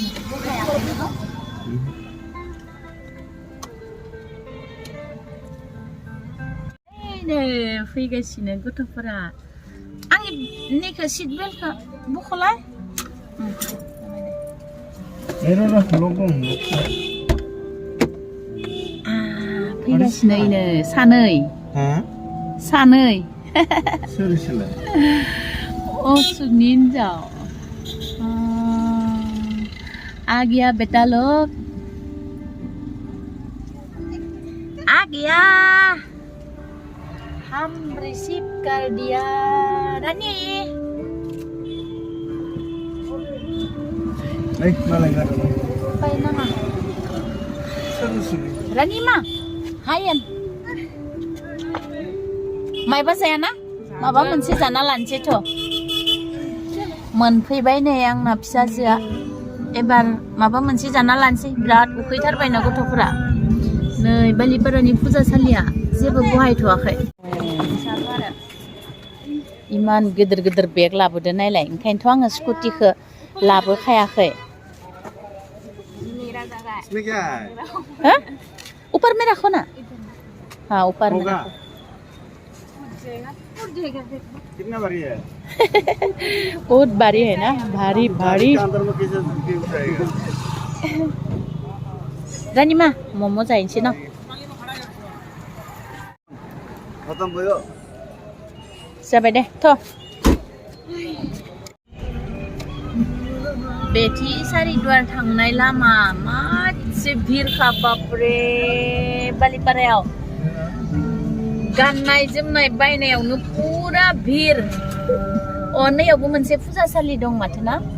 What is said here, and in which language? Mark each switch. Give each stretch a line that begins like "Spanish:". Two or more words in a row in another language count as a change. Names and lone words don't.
Bodo: नै फैगासिनो गथ'फोरा आंनि नैखौ
English: seat beltखौ
Bodo: बख'लाय फैगासिनो सानै असुखनि हिन्जाव
Hindi: आ गया बेटा लोग आ गया हम रिसीव कर दिया
Bodo: रानी बाय नामा रानी मा हायेन मायबा जायाना माबा मोनसे जाना लानोसैथ' मोनफैबाय नै आंना फिसाजोआ एबार माबा मोनसे जाना लानोसै बिराद उखैथारबायना गथ'फोरा नै बालिपारानि फुजासालिया जेबो बहायथ'वाखै इमान गिदिर बेग लाबोदो नायलाय ओंखायनोथ' आङो स्कुटिखौ लाबोखायाखै
Hindi: हाँ ऊपर में रखो ना हाँ ऊपर में रखो कितना भारी है बहुत भारी है ना भारी अंदर में कैसे उठाएगा
Bodo: रानी माँ मोमो जाइनोसै न
Nepali: खत्म भयो
Bodo: जाबाय दे थ' बेथि सारिदुवार थांनाय लामा मासे भिरखा बापरे बालिपारायाव गाननाय जोमनाय बायनायावनो पुरा भिर नैयावबो मोनसे फुजासालि दं माथो ना